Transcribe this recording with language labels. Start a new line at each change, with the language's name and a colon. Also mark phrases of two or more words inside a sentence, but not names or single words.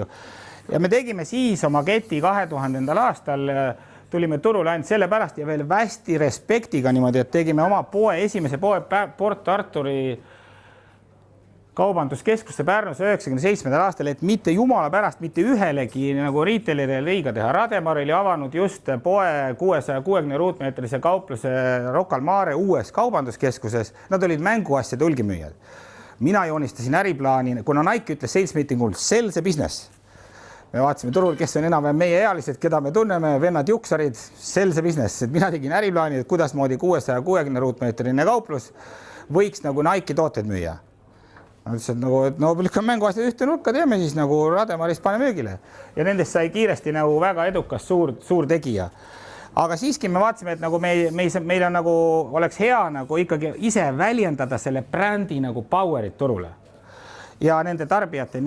Estonian: Ja me tegime siis oma keti 2000. aastal tulime turule ainult selle pärast ja veel hästi respektiga niimoodi, et tegime oma poe, esimese poe Port Arturi kaubanduskeskusse Pärnus 97. aastal, et mitte jumala pärast mitte ühelegi nagu retailerile liiga teha. Rademar oli avanud just poe 660 ruutmeetrise kaupluse Rocca al Mare uues kaubanduskeskuses. Nad olid mänguasjade hulgimüüjad. Mina joonistasin äriplaani, kuna Nike ütles
English: sales meetingul, sell the business.
Estonian: Me vaatasime turul, kes on enam meie ealised, keda me tunneme, vennad juksarid,
English: sell the business.
Estonian: Et mina tegin äriplaani, et kuidas moodi 660 ruutmeetrine kauplus võiks nagu Nike tooted müüa. Ütlesin, et lükkame mänguasjad ühte nurka, teeme siis nagu Rademarist pane müügile. Ja nendest sai kiiresti nagu väga edukas suur tegija. Aga siiski me vaatasime, et nagu meil on nagu, oleks hea nagu ikkagi ise väljendada selle brändi nagu powerit turule ja nende tarbijateni.